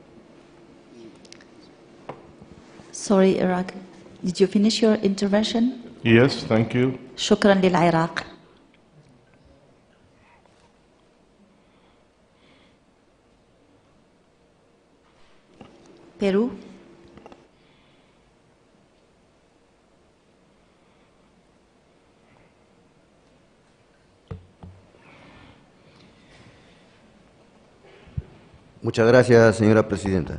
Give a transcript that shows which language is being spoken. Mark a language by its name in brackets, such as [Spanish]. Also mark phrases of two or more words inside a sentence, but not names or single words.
[English] Sorry, Iraq. Did you finish your intervention? Yes, thank you. [Arabic] شكرا للعراق. [English] Peru. [Spanish] Muchas gracias, señora presidenta.